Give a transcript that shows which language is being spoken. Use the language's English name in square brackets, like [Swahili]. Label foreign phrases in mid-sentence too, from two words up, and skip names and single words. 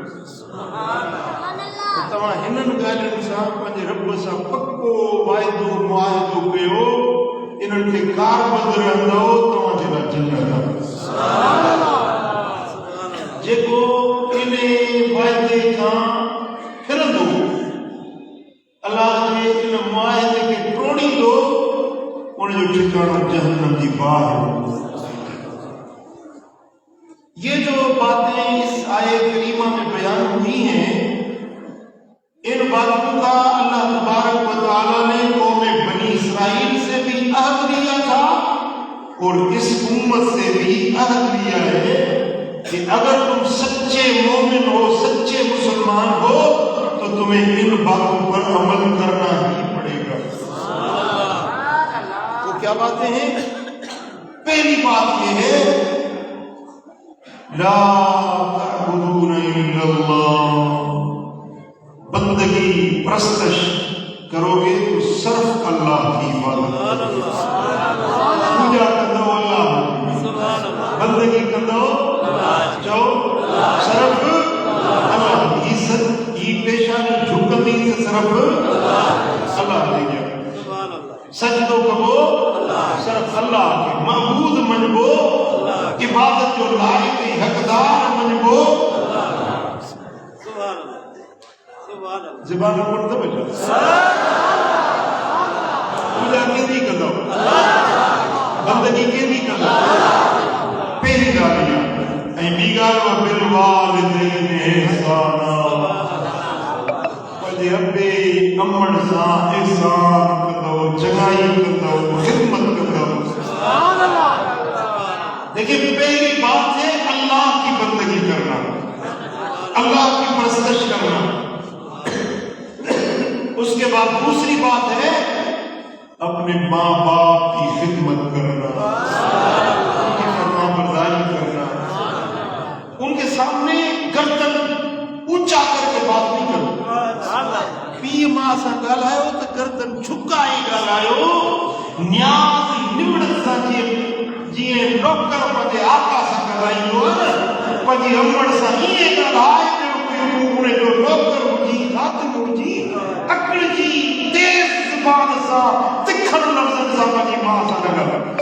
[Sindhi] तव्हां हिननि ॻाल्हियुनि सां पंहिंजे रब सां पक्को वाइदो मुआहिदो कयो इन्हनि खे कारबंद रहंदो तव्हांजे लाइ जन्नत जेको इन वाइदे खां फिरंदो अल्लाह जे इन मुआहिदे खे टोड़ींदो उनजो ठिकाणो जहन्नम जी बाहि [Hindi] ये जो बातें इस आयत करीमा में बयान हुई हैं इन बातों का अल्लाह तबारक व तआला ने कौम बनी इसराइल से भी अहद लिया था और इस उम्मत से भी अहद लिया है कि अगर तुम सच्चे मोमिन हो सच्चे मुसलमान हो तो तुम्हें इन बातों पर अमल करना ही पड़ेगा तो क्या बातें हैं पहली बात यह है [Arabic] لا تعبدون إلا الله [Hindi] बंदगी प्रस्तश करोगे तो सिर्फ अल्लाह की इबादत [Sindhi] पूजा कंदो अल्लाह बंदगी कंदो चओ सिर्फ अल्लाह की पेशानी झुकंदी त सिर्फ अल्लाह ते सजदो कबो सिर्फ अल्लाह के महबूद मनबो इबादत जो लायक हकदार मनबो ज़बान पर तवज्जो पूजा केंदी कंदो बंदगी केंदी कंदो पहिरीं ॻाल्हि इहा ऐं ॿी ॻाल्हि [Arabic] بالوالدين إحسانا [Sindhi] पंहिंजे अबे अमड़ सां इहसान कंदो चङाई कंदो ख़िदमत कंदो [Hindi] देखिए पहली बात है अल्लाह की बंदगी करना अल्लाह की परस्तश करना उसके बाद दूसरी बात है अपने माँ बाप की खिदमत करना उनकी फरमाबरदारी करना उनके सामने गर्दन ऊंचा करके बात नहीं करना [Sindhi] पीउ मां सां ॻाल्हायो त गर्दन झुकाए ॻाल्हायो न्याज़ निमड़त सां जीअं नौकर पंहिंजे आका सां ॻाल्हाईंदो आहे न पंहिंजी अमड़ सां ईअं ॻाल्हाए उनजो नौकर हुजी ख़ातिम हुजी अकड़जी तेज़ ज़ुबान सां तिखनि लफ़्ज़नि सां पंहिंजी मां सां न ॻाल्हाए